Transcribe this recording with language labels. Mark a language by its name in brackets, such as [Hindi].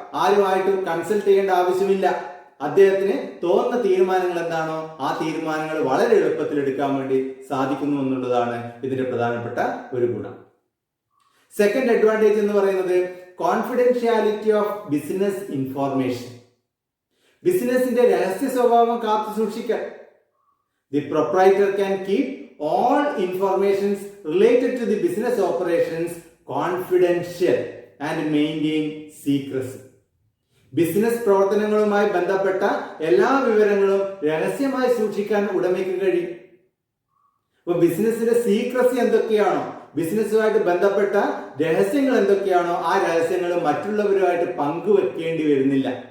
[Malayalam] ആരുമായിട്ടും consult ചെയ്യേണ്ട ആവശ്യമില്ല. അദ്ദേഹത്തിന് തോന്നുന്ന തീരുമാനങ്ങൾ എന്താണോ ആ തീരുമാനങ്ങൾ വളരെ എളുപ്പത്തിൽ എടുക്കാൻ വേണ്ടി സാധിക്കുന്നു എന്നുള്ളതാണ് ഇതിന്റെ പ്രധാനപ്പെട്ട ഒരു ഗുണം. സെക്കൻഡ് അഡ്വാൻറ്റേജ് എന്ന് പറയുന്നത് [English] Confidentiality of business information. [Malayalam] ബിസിനസിന്റെ രഹസ്യ സ്വഭാവം കാത്തു സൂക്ഷിക്കാൻ [English] The proprietor can keep all informations related to the business operations confidential and maintain secrecy. [Malayalam] Business പ്രവർത്തനങ്ങളുമായി ബന്ധപ്പെട്ട എല്ലാ വിവരങ്ങളും രഹസ്യമായി സൂക്ഷിക്കാൻ ഉടമയ്ക്ക് കഴിയും. അപ്പൊ ബിസിനസിന്റെ സീക്രസി എന്തൊക്കെയാണോ, ബിസിനസ്സുമായിട്ട് ബന്ധപ്പെട്ട രഹസ്യങ്ങൾ എന്തൊക്കെയാണോ ആ രഹസ്യങ്ങൾ മറ്റുള്ളവരുമായിട്ട് പങ്കുവെക്കേണ്ടി വരുന്നില്ല.